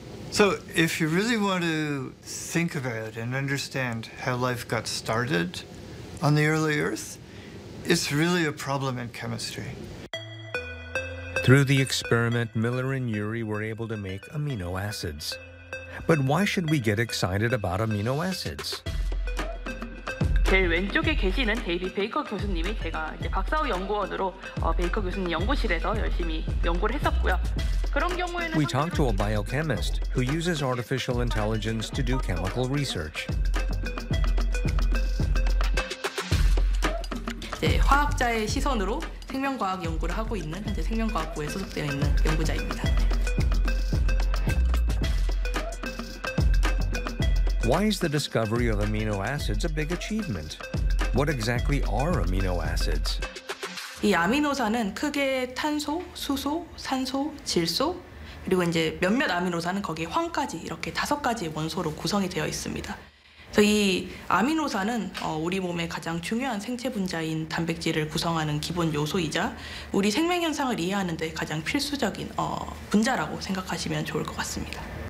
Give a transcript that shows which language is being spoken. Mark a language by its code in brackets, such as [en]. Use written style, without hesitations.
[en] So if you really want to think about and understand how life got started on the early Earth, it's really a problem in chemistry. Through the experiment, Miller and Urey were able to make amino acids. But why should we get excited about amino acids? [ko] 제일 왼쪽에 계시는 데이비 베이커 교수님이 제가 이제 박사 후 연구원으로 베이커 교수님 연구실에서 열심히 연구를 했었고요. 그런 경우에는 [en] We talked to a biochemist who uses artificial intelligence to do chemical research. [ko] 네, 화학자의 시선으로 생명과학 연구를 하고 있는 현재 생명과학부에 소속되어 있는 연구자입니다. [en] Why is the discovery of amino acids a big achievement? What exactly are amino acids? [ko] 이 아미노산은 크게 탄소, 수소, 산소, 질소, 그리고 이제 몇몇 아미노산은 거기에 황까지 이렇게 다섯 가지 원소로 구성이 되어 있습니다. 그래서 이 아미노산은 우리 몸의 가장 중요한 생체 분자인 단백질을 구성하는 기본 요소이자 우리 생명 현상을 이해하는 데 가장 필수적인 분자라고 생각하시면 좋을 것 같습니다.